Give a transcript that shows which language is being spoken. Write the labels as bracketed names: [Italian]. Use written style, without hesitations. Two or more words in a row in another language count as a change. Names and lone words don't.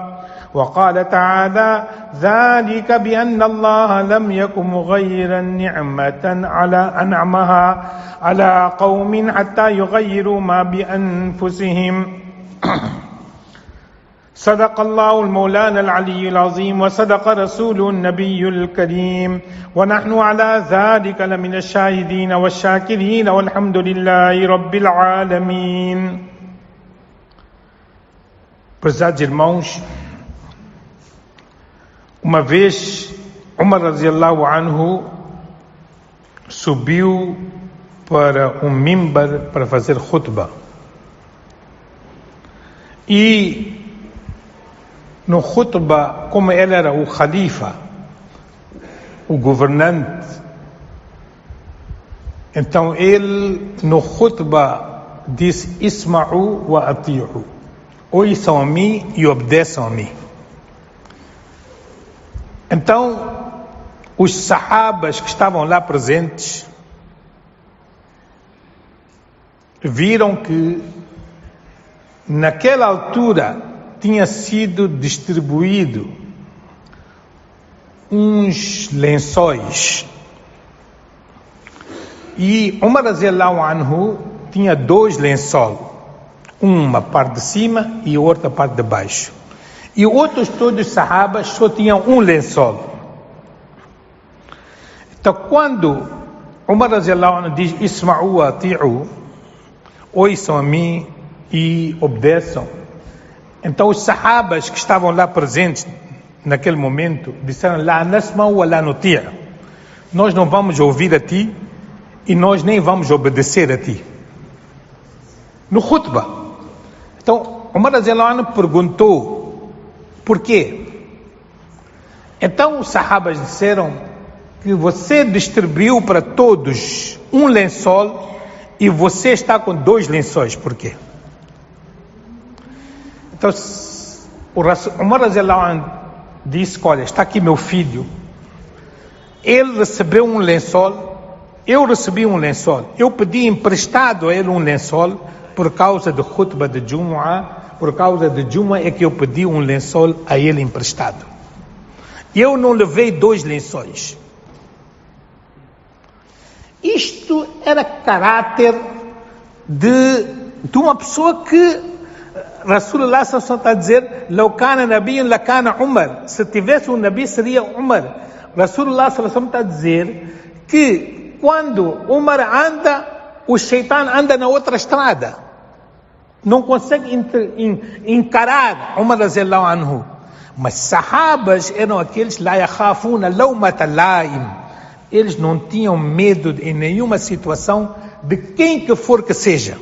[Arabic] وقال تعالى: ذلك بأن الله لم يكن مغيرا نعمة على أنعمها على قوم حتى يغيروا ما بأنفسهم. صدق الله المولانا العلي العظيم وصدق رسوله النبي الكريم ونحن على ذلك لمن الشاهدين والشاكرين والحمد لله رب العالمين. [Portuguese] Prezados irmãos, uma vez Umar [Arabic] رضي الله عنه [Portuguese] subiu para um mimbar para fazer khutbah e no khutbah, como ele era o khalifa, o governante, então ele no khutbah disse: [Arabic] اسمعوا وأطيعوا, [Portuguese] ouçam a mim e obedeçam a mim. Então os sahabas que estavam lá presentes viram que naquela altura tinha sido distribuído uns lençóis e Umar [Arabic] رضي الله عنه [Portuguese] tinha dois lençóis, uma parte de cima e outra parte de baixo, e outros todos os sahabas só tinham um lençol. Então quando Umar [Arabic] رضي الله عنه [Portuguese] diz: [Arabic] اسمعوا وأطيعوا, [Portuguese] ouçam a mim e obedeçam, então os sahabas que estavam lá presentes naquele momento disseram: [Arabic] لا نسمع ولا نطيع', [Portuguese] nós não vamos ouvir a ti e nós nem vamos obedecer a ti. No khutbah. Então Umar [Arabic] رضي الله عنه [Portuguese] perguntou: por quê? Então os sahabas disseram que você distribuiu para todos um lençol e você está com dois lençóis, por quê? Então o Umar [Arabic] رضي الله عنه [Portuguese] disse: olha, está aqui meu filho, ele recebeu um lençol, eu recebi um lençol, eu pedi emprestado a ele um lençol por causa do khutbah de Jumu'ah, por causa de Jumu'ah é que eu pedi um lençol a ele emprestado. Eu não levei dois lençóis. Isto era caráter de uma pessoa que Rasulullah está a dizer: [Arabic] "لو كان نبي لكان عمر", [Portuguese] se tivesse um nabi seria Umar. Rasulullah está a dizer que quando Umar anda, o shaitan anda na outra estrada, não consegue encarar Umar [Arabic] رضي الله عنه. [Portuguese] Mas sahabas eram aqueles [Arabic] لا يخافون لومة لائم, [Portuguese] eles não tinham medo em nenhuma situação de quem que for que seja.